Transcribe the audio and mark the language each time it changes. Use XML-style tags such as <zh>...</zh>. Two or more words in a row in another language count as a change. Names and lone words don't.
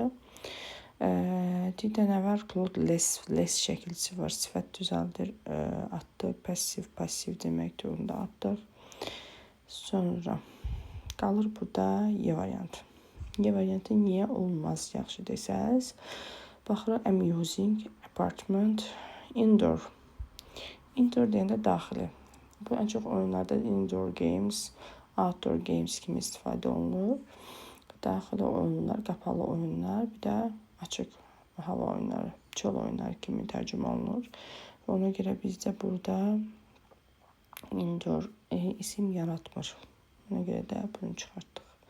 <az>Bir də nə var? Less şəkilçisi var. Sifət düzəldir, atdıq. Passiv deməkdir. Onu da atdıq. Sonra qalır burada Y variantı. Y variantı niyə olmaz yaxşı desəz? Baxırıq,</az> <en>I'm using apartment, indoor.</en> <az>Indoor deyəndə daxili. Bu ən çox oyunlarda</az> <en>indoor games, outdoor games</en> <az>kimi istifadə olunur. Daxili oyunlar, qapalı oyunlar, bir də açıq hava oyunları, çöl oyunları kimi tərcümə olunur. Ona görə bizdə burada indoor isim yaratmır. Ona görə də bunu çıxartdıq.</az>